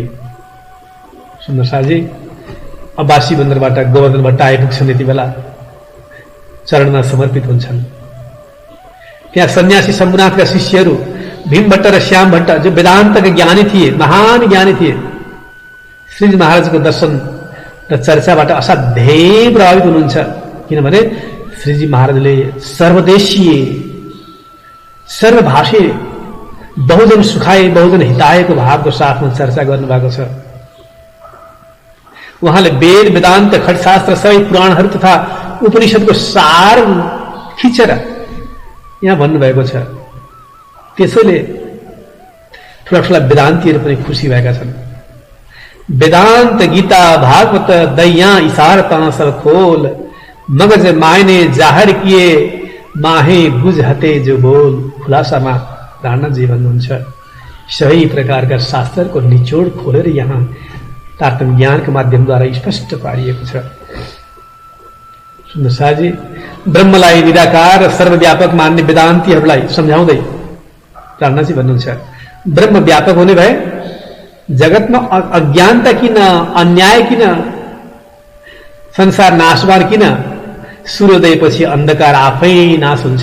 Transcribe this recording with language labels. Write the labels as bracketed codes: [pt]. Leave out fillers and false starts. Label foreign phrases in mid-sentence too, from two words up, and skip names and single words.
[ne] सुन्दर साजी अब्बासी बन्दरबाट गोवर्धन भट्ट आइपुग्छन्, यति बेला चरणमा समर्पित हुन्छन्। त्यहाँ सन्यासी शम्भुनाथका शिष्यहरू भीम भट्ट र श्याम भट्ट जो वेदान्तका ज्ञानी थिए, महान ज्ञानी थिए, श्रीजी महाराजको दर्शन र चर्चाबाट असाध्यै प्रभावित हुनुहुन्छ। किनभने श्रीजी महाराजले सर्वदेशीय सर्वभाषी [sa] बहुजन सुखाय बहुजन हितायको [ne] भावको साथमा चर्चा गर्नुभएको छ। उहाँले वेद वेदान्त खटशास्त्र सबै पुराणहरू तथा उपनिषदको सार खिचेर यहाँ भन्नुभएको छ। त्यसैले ठूला ठूला वेदान्तीहरू पनि खुसी भएका छन्। [hi] वेदांत गीता भागवत दैया इशारता सब खोल, मगज मायने जाहिर किए माहे बुझ हते जो बोल। [ne] खुलासामा राणा जी भन्नुहुन्छ, सबै प्रकारका शास्त्रको निचोड खोलेर यहाँ तारतम्य ज्ञानको माध्यमद्वारा स्पष्ट पारिएको छ। सुन्नु साजी, ब्रह्मलाई निराकार र सर्वव्यापक मान्ने वेदान्तीहरूलाई सम्झाउँदै प्राणनाथजी भन्नुहुन्छ, ब्रह्म व्यापक हुने भए जगतमा अज्ञानता किन, अन्याय किन, संसार नाशवान किन, सूर्योदयपछि अन्धकार आफै नाश हुन्छ।